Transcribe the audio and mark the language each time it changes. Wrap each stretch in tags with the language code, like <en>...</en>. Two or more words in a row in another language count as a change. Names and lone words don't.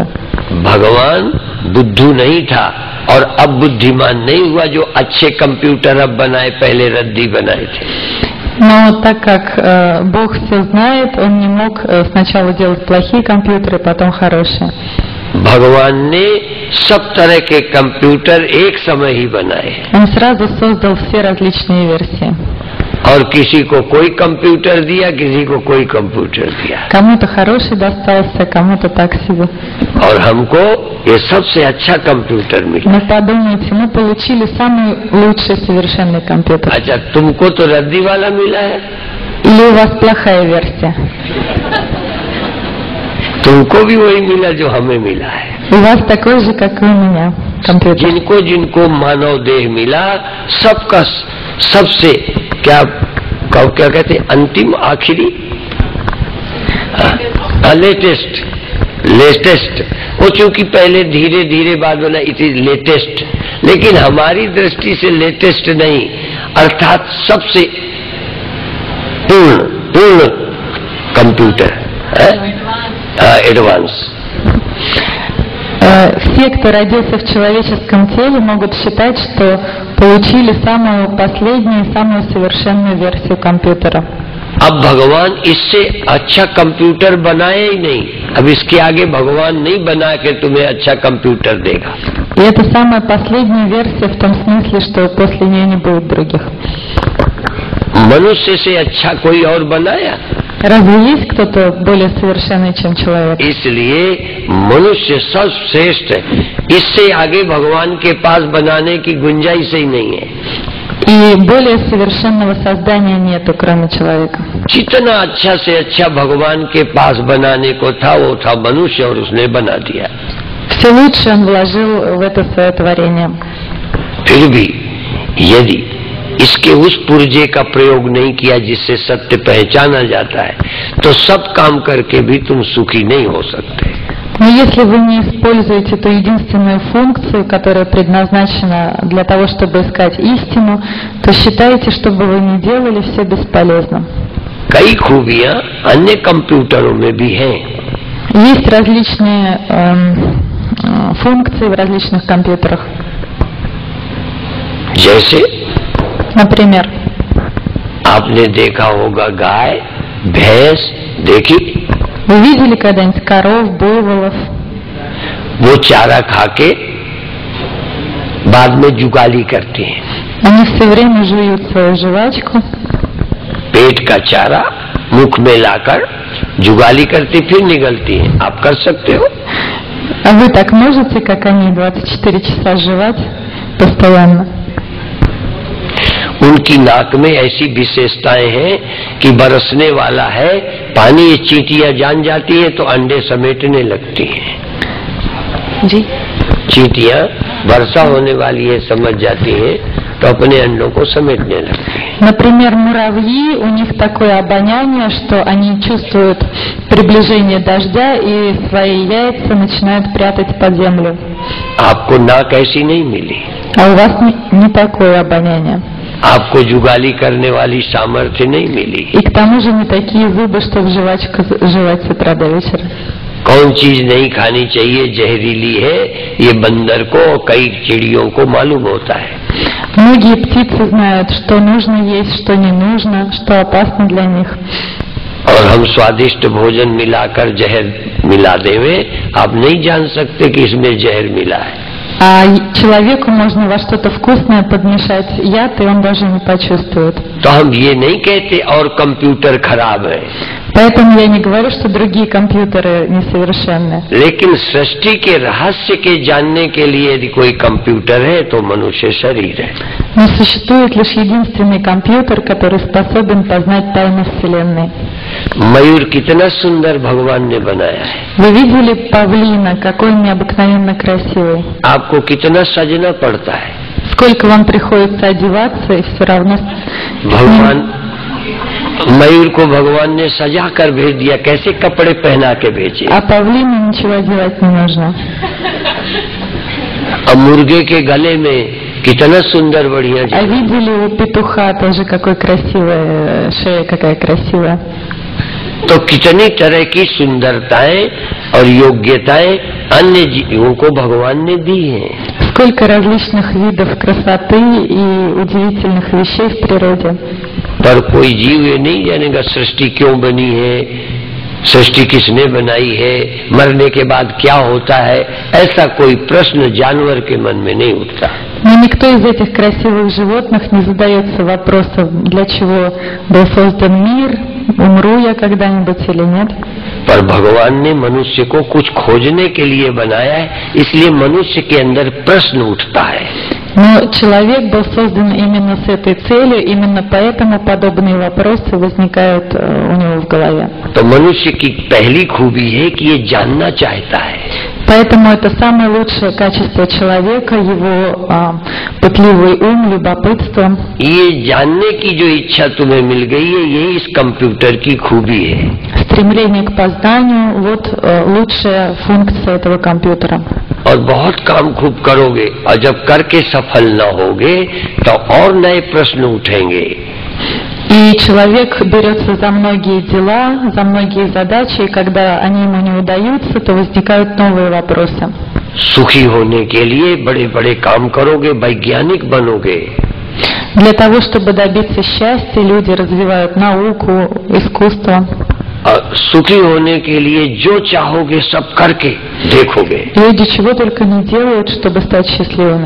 <hi>भगवान बुद्धू नहीं था और अब बुद्धिमान नहीं हुआ जो अच्छे कंप्यूटर अब बनाए, पहले रद्दी बनाए थे।</hi> <ru>Но так как Бог все знает, он не мог сначала делать плохие компьютеры, потом хорошие.</ru> <hi>भगवान ने सब तरह के कंप्यूटर एक समय ही बनाए</hi> <ru>Он сразу создал все различные версии.</ru> <hi>और किसी को कोई कंप्यूटर दिया, किसी को कोई कंप्यूटर दिया।</hi> <ru>Кому-то хороший достался, кому-то так себе.</ru> <hi>और हमको ये सबसे अच्छा कंप्यूटर मिला।</hi> <ru>Но подумайте, мы получили самый лучший совершенный компьютер.</ru> <hi>अच्छा, तुमको तो रद्दी वाला मिला है,</hi> <ru>Или у вас плохая версия?</ru> <hi>तुमको भी वही मिला जो हमें मिला है।</hi> <ru>У вас такой же, как и у меня, компьютер.</ru> <hi>जिनको मानव देह मिला, सबका सबसे क्या कहते हैं, अंतिम, आखिरी, लेटेस्ट। वो चूंकि पहले धीरे धीरे बाद बना,</hi> <en>it is latest,</en> <hi>लेकिन हमारी दृष्टि से लेटेस्ट नहीं, अर्थात सबसे पूर्ण कंप्यूटर है, एडवांस।</hi> <ru>Все, кто родился в человеческом теле, могут считать, что получили самую последнюю, самую совершенную версию компьютера.</ru> <hi>अब भगवान इससे अच्छा कंप्यूटर बनाए ही नहीं, अब इसके आगे भगवान नहीं बना के तुम्हें अच्छा कंप्यूटर देगा।</hi> <ru>И это самая последняя версия в том смысле, что после нее не будет других.</ru> <hi>मनुष्य से अच्छा कोई और बनाया?</hi> <ru>Разве есть кто-то более совершенный, чем человек?</ru> <hi>इसलिए मनुष्य सर्वश्रेष्ठ है, इससे आगे भगवान के पास बनाने की गुंजाइश ही नहीं है।</hi> <ru>И более совершенного создания нету, кроме человека.</ru> <hi>जितना अच्छा से अच्छा भगवान के पास बनाने को था, वो था मनुष्य, और उसने बना दिया।</hi> <ru>Все лучшее он вложил в это свое творение.</ru> <hi>फिर भी यदि इसके उस पुर्जे का प्रयोग नहीं किया जिससे सत्य पहचाना जाता है, तो सब काम करके भी तुम सुखी नहीं हो सकते।</hi> <ru>Но если вы не используете ту единственную функцию, которая предназначена для того, чтобы искать истину, то считайте, что бы вы ни делали, все бесполезно.</ru> <hi>कई खूबियां अन्य कंप्यूटरों में भी हैं।</hi> <ru>Есть различные функции в различных компьютерах.</ru> <hi>जैसे</hi> <ru>Например,</ru> <hi>आपने देखा होगा गाय, भैंस, देखी?</hi> <ru>вы видели когда-нибудь коров, буйволов?</ru> <hi>वो चारा खा के बाद में जुगाली करती हैं।</hi> <ru>Они все время жуют свою жвачку,</ru> <hi>पेट का चारा मुख में लाकर जुगाली करती, फिर निगलती हैं। आप कर सकते हो?</hi> <ru>а вы так можете, как они, 24 часа жевать постоянно?</ru> <hi>उनकी नाक में ऐसी विशेषताएं हैं कि बरसने वाला है, पानी ये चींटियां जान जाती है तो अंडे समेटने लगती हैं। जी। चींटियां वर्षा होने वाली है समझ जाती हैं तो अपने अंडों को समेटने लगते हैं।</hi> <ru>Например, муравьи, у них такое обоняние, что они чувствуют приближение дождя и свои яйца начинают прятать под землю.</ru> <hi>आपको नाक ऐसी नहीं मिली,</hi> <ru>А у вас не такое обоняние.</ru> <hi>आपको जुगाली करने वाली सामर्थ्य नहीं मिली।</hi> <ru>И к тому же не такие зубы, чтобы жвачку жевать с утра до вечера.</ru> <hi>कौन चीज नहीं खानी चाहिए, जहरीली है, ये बंदर को और कई चिड़ियों को मालूम होता है।</hi> <ru>Многие птицы знают, что нужно есть, что не нужно, что опасно для них.</ru> <hi>और हम स्वादिष्ट भोजन मिलाकर जहर मिला देवे, आप नहीं जान सकते कि इसमें जहर मिला है।</hi> <ru>А человеку можно во что-то вкусное подмешать яд, и он даже не почувствует.</ru> <hi>तो हम ये नहीं कहते और कंप्यूटर खराब है,</hi> <ru>Поэтому я не говорю, что другие компьютеры несовершенны.</ru> <hi>लेकिन सृष्टि के रहस्य के जानने के लिए यदि कोई कंप्यूटर है तो मनुष्य शरीर है।</hi> <ru>Но существует лишь единственный компьютер, который способен познать тайны Вселенной.</ru> <hi>मयूर कितना सुंदर भगवान ने बनाया है,</hi> <ru>Вы видели павлина, какой он необыкновенно красивый.</ru> <hi>आपको कितना सजना पड़ता है।</hi> <ru>Сколько вам приходится одеваться, и все равно...</ru> <hi>भगवान मयूर को भगवान ने सजा कर भेज दिया, कैसे कपड़े पहना के भेजे।</hi> <ru>А павлину ничего одевать не нужно.</ru> <hi>अब मुर्गे के गले में कितना सुंदर बढ़िया</hi> <ru>А видели у петуха тоже какой красивая шея, какая красивая.</ru> <hi>तो कितनी तरह की सुंदरताएं और योग्यताएं अन्य जीवों को भगवान ने दी हैं।</hi> <ru>Сколько различных видов красоты и удивительных вещей в природе.</ru> <hi>पर कोई जीव ये नहीं जानेगा सृष्टि क्यों बनी है, सृष्टि किसने बनाई है, मरने के बाद क्या होता है, ऐसा कोई प्रश्न जानवर के मन में नहीं उठता।</hi> <ru>Но никто из этих красивых животных не задается вопросом, для чего был создан мир, умру я когда-нибудь или нет.</ru> <hi>पर भगवान ने मनुष्य को कुछ खोजने के लिए बनाया है, इसलिए मनुष्य के अंदर प्रश्न उठता है।</hi> <ru>Но человек был создан именно с этой целью, именно поэтому подобные вопросы возникают у него в голове.</ru> <hi>तो मनुष्य की पहली खूबी है कि ये जानना चाहता है।</hi> <ru>Поэтому это самое лучшее качество человека, его пытливый ум, любопытство.</ru> <hi>ये जानने की जो इच्छा तुम्हें मिल गई है, यही इस कंप्यूटर की खूबी है।</hi> <ru>Стремление к познанию – вот лучшая функция этого компьютера.</ru> <hi>और बहुत काम खूब करोगे और जब करके सफल न होगे तो और नए प्रश्न उठेंगे।</hi> <ru>И человек берется за многие дела, за многие задачи, и когда они ему не удаются, то возникают новые вопросы.</ru> <hi>सुखी होने के लिए बड़े बड़े काम करोगे, वैज्ञानिक बनोगे।</hi> <ru>Для того, чтобы добиться счастья, люди развивают науку, искусство.</ru> <hi>और सुखी होने के लिए जो चाहोगे सब करके देखोगे।</hi> <ru>Люди чего только не делают, чтобы стать счастливыми.</ru>